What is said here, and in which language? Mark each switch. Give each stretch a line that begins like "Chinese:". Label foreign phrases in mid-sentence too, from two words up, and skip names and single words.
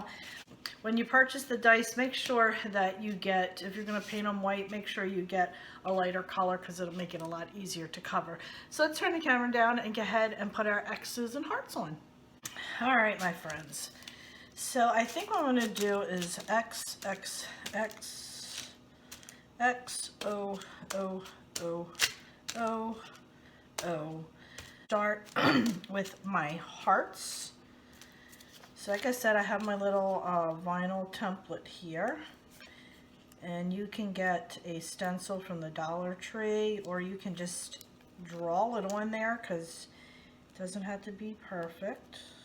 English: When you purchase the dice, make sure that you get, if you're going to paint them white, make sure you get a lighter color because it'll make it a lot easier to cover. So let's turn the camera down and go ahead and put our X's and hearts on. All right, my friends. So I think what I'm going to do is X, X, X, X, O, O, O, O, O. Start with my hearts. So like I said, I have my little vinyl template here, and you can get a stencil from the Dollar Tree, or you can just draw it on there because it doesn't have to be perfect.